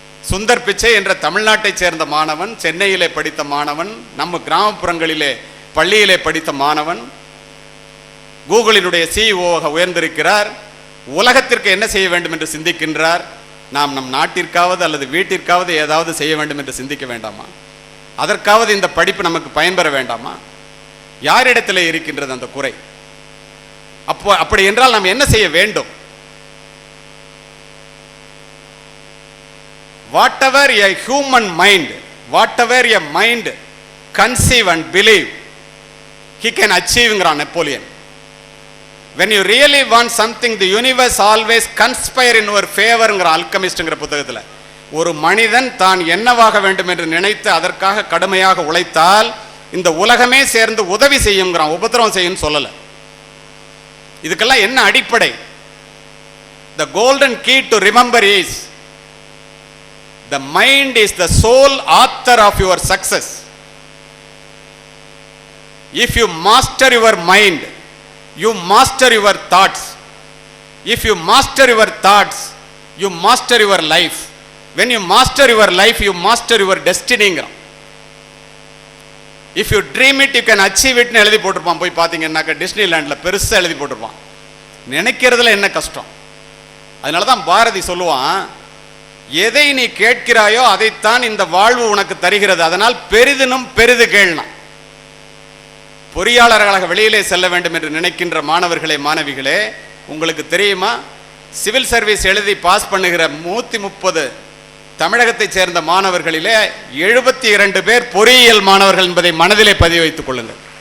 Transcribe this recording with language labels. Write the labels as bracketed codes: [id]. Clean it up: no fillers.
[ta] சுந்தர் பிச்சை என்ற தமிழ்நாட்டை சேர்ந்த மாணவன், சென்னையிலே படித்த மாணவன், நம்ம கிராமப்புறங்களிலே பள்ளியிலே படித்த மாணவன், கூகுளினுடைய சிஇஓவாக உயர்ந்திருக்கிறார். உலகத்திற்கு என்ன செய்ய வேண்டும் என்று சிந்திக்கின்றார். நாம் நம் நாட்டிற்காவது அல்லது வீட்டிற்காவது ஏதாவது செய்ய வேண்டும் என்று சிந்திக்க வேண்டாமா? அதற்காவது இந்த படிப்பு நமக்கு பயன்பெற வேண்டாமா? யாரிடத்தில் இருக்கின்றது அந்த குறை? அப்படி என்றால் நாம் என்ன செய்ய வேண்டும்? [en] Whatever a human mind, whatever a mind conceive and believe, he can achieve Napoleon. When you really want something, the universe always conspire in your favor [ta] alchemist புத்தகத்தில் ஒரு மனிதன் தான் என்னவாக வேண்டும் என்று நினைத்து அதற்காக கடுமையாக உழைத்தால் இந்த உலகமே சேர்ந்து உதவி செய்யுங்கிறான், உபத்திரவம் செய்யும் சொல்லல. இதுக்கெல்லாம் என்ன அடிப்படை? [en] The golden key to remember is the mind is the sole author of your success. If you master your mind, you master your thoughts. If you master your thoughts, you master your life. When you master your life, you master your destiny. If you dream it, you can achieve it. [ta] எழுதி போட்டிருப்பான், போய் பார்த்தீங்கன்னாக்க டிஸ்னிலேண்ட்ல பெருசாக எழுதி போட்டிருப்பான். நினைக்கிறதுல என்ன கஷ்டம்? அதனால தான் பாரதி சொல்லுவான், எதை நீ கேட்கிறாயோ அதைத்தான் இந்த வாழ்வு உனக்கு தருகிறது, அதனால் பெரிதினும் பெரிது கேள்னா. பொறியாளர்களாக வெளியிலே செல்ல வேண்டும் என்று நினைக்கின்ற மாணவர்களே, மாணவிகளே, உங்களுக்கு தெரியுமா, சிவில் சர்வீஸ் எழுதி பாஸ் பண்ணுகிற 130 தமிழகத்தைச் சேர்ந்த மாணவர்களிலே 72 பேர் பொறியியல் மாணவர்கள் என்பதை மனதிலே பதிவு வைத்துக் கொள்ளுங்கள்.